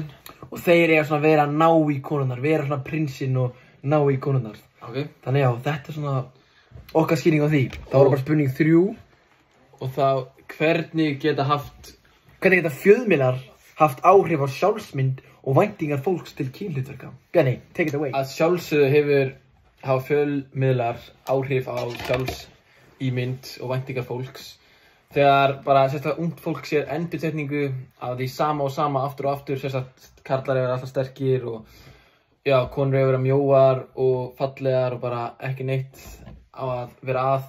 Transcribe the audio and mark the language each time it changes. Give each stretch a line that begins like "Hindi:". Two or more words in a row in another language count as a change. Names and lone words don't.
Icelandic: og þeir svona vera að ná í konurnar, vera svona prinsinn og ná í konurnar. Okay. Þannig já, þetta svona okkar skýring á því. Það var bara spurning 3 og þá hvernig geta fjölmiðlar haft áhrif á sjálfsmynd og væntingar fólks til kynhlutverka. Bjarni,
English: take it away.
Icelandic: Að sjálfsögðu hafa fjölmiðlar áhrif á sjálfsímynd og væntingar fólks. Þegar bara sérstaklega ungt fólk sér endurtekningu af því sama og sama aftur og aftur, sérstaklega karlar vera alltaf sterkir og já, konur vera mjóar og fallegar og bara ekki neitt á að vera að.